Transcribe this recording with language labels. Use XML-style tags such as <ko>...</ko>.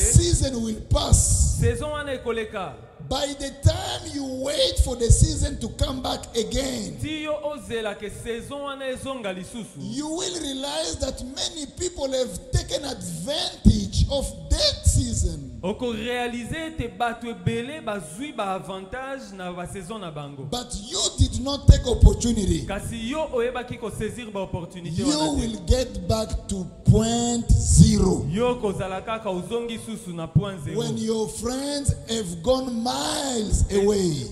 <en>season will pass.</en> <ln>saison wana ekoleka.</ln> <en>By the time you wait for the season to come back again,</en> <ln>Ti yo ozela ke saison wana ezonga lisusu,</ln> <en>you will realize that many people have taken advantage of that season,</en> <ln>oko réaliser te bato ebele bazwi ba avantage na ba saison na bango.</ln> <en>but you did not take opportunity.</en> <ln>Kasi yo oyebaki kosaisir ba opportunité</ln> <en>You</en> <ln>wana te.</ln> <en>will get back to point zero.</en> <ln>Yo kozala kaka ozongi susu na point zero.</ln> <en>When your friends have gone miles away.</en>